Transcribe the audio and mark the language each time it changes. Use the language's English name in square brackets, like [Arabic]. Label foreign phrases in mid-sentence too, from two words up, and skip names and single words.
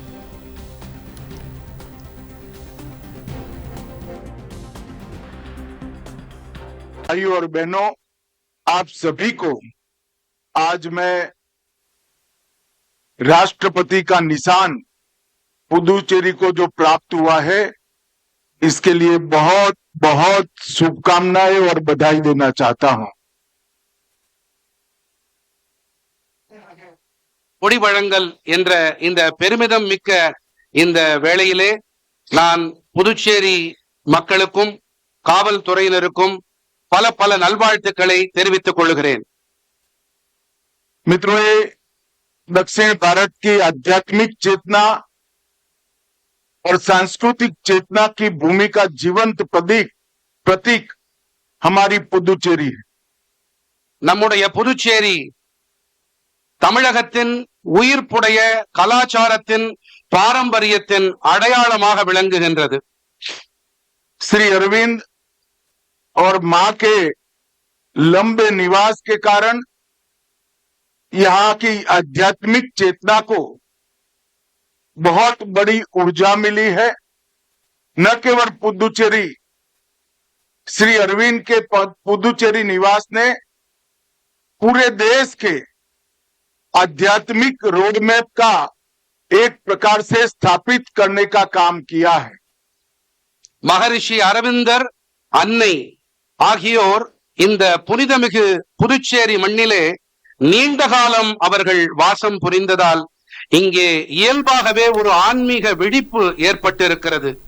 [Hindi] भाइयों और बहनों, आप सभी को आज मैं राष्ट्रपति का निशान पुदुचेरी को जो प्राप्त हुआ है, इसके लिए बहुत बहुत शुभकामनाएं और बधाई देना चाहता हूं। [Tamil] கொடி வழங்கல் என்ற இந்த பெருமிதம் மிக்க இந்த வேளையிலே நான் புதுச்சேரி மக்களுக்கும் காவல்துறையினருக்கும் பல பல நல்வாழ்த்துக்களை தெரிவித்துக் கொள்கிறேன்। [Hindi] मित्रों, ये दक्षिण भारत की आध्यात्मिक चेतना और सांस्कृतिक चेतना की भूमि का जीवंत प्रतीक हमारी पुदुचेरी है। [Tamil] நம்முடைய புதுச்சேரி தமிழகத்தின் உயிர்ப்புடைய கலாச்சாரத்தின் பாரம்பரியத்தின் அடையாளமாக விளங்குகின்றது। [Hindi] श्री अरविंद और मां के लंबे निवास के कारण यहाँ की आध्यात्मिक चेतना को बहुत बड़ी ऊर्जा मिली है। न केवल पुदुचेरी, श्री अरविंद के पुदुचेरी निवास ने पूरे देश के आध्यात्मिक रोडमैप का एक प्रकार से स्थापित करने का काम किया है। [Tamil] மகரிஷி அரவிந்தர், அன்னை ஆகியோர் இந்த புனிதமிகு புதுச்சேரி மண்ணிலே நீண்ட காலம் அவர்கள் வாசம் புரிந்ததால் இங்கே இயல்பாகவே ஒரு ஆன்மீக விழிப்பு ஏற்பட்டிருக்கிறது।